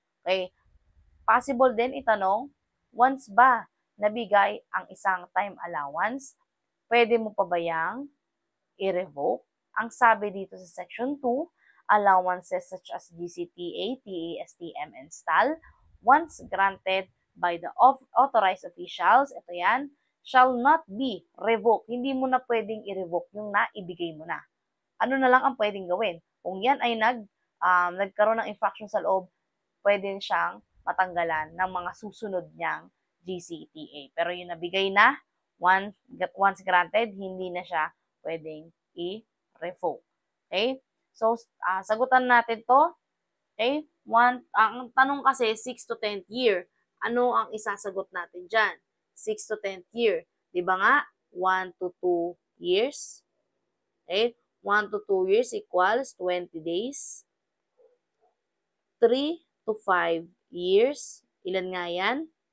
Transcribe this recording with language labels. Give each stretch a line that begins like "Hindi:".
Filipino: Okay? Possible din itanong, once ba nabigay ang isang time allowance, pwede mo pa ba yang i-revoke? Ang sabi dito sa
English: Section 2, allowances such as GCTA, TASTM, and STAL, once granted by the authorized officials,
Filipino: ito yan,
English: shall not be revoked.
Filipino: Hindi mo na pwedeng i-revoke yung naibigay mo na. Ano na lang ang pwedeng gawin? Kung yan ay nagkaroon ng infraction sa loob, pwede siyang matanggalan ng mga susunod niyang GCTA. Pero yung nabigay na,
English: once granted,
Filipino: hindi na siya pwedeng i-revoke. Okay? So, sagutan natin to. Okay? Ang tanong kasi, 6 to 10th year. Ano ang isasagot natin dyan? 6 to 10th year. Di ba nga? 1 to 2 years. Okay? 1 to 2 years equals 20 days. 3 to 5 years. Ilan nga yan?